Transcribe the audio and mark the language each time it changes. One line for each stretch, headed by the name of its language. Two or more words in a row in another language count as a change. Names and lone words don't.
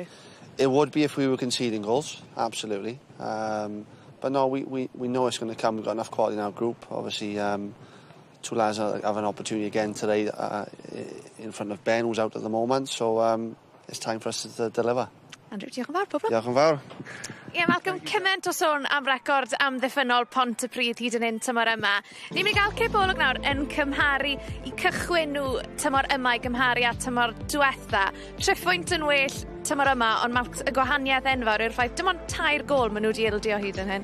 English: It would be if we were conceding goals, absolutely. But no, we know it's going to come. We've got enough quality in our group. Obviously, 2 lads have an opportunity again today in front of Ben, who's out at the moment. So it's time for us to deliver.
Welsh: Andrew, diolch yn fawr, pobl. Diolch yn fawr. Ie, Malcolm, cyment o sôn am record amddiffynol Pontypridd hyd yn hyn tymor yma. Ni'n mynd i gael cipolwg nawr yn cymharu i cychwyn nhw tymor yma i gymharu a tymor diwetha. 3 pwynt yn well tymor yma, ond y gwahaniaeth enfawr yw'r ffaith dim ond 2 gol maen nhw wedi ildio hyd yn hyn.